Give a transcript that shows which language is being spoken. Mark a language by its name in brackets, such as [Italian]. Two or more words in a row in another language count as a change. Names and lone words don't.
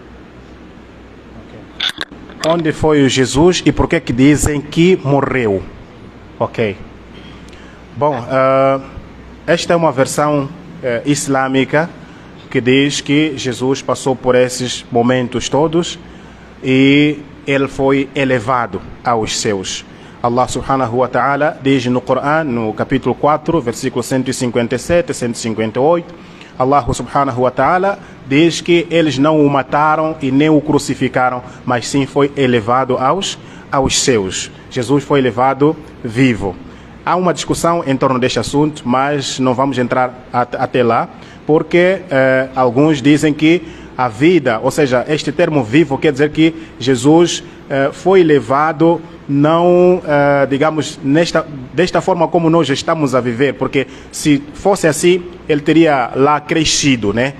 [Portuguese] Onde foi o Jesus e por que dizem que morreu? Ok. Bom, esta é uma versão islâmica que diz que Jesus passou por esses momentos todos e ele foi elevado aos céus. Allah [Arabic] سبحانه وتعالى [Portuguese] diz no Corão, no capítulo 4, versículo 157 e 158, Allah [Arabic] سبحانه وتعالى [Portuguese] diz que eles não o mataram e nem o crucificaram, mas sim foi elevado aos céus. Jesus foi elevado vivo. Há uma discussão em torno deste assunto, mas não vamos entrar até lá, porque alguns dizem que a vida, ou seja, este termo vivo quer dizer que Jesus foi levado não, digamos, desta forma como nós estamos a viver, porque se fosse assim, ele teria lá crescido, né?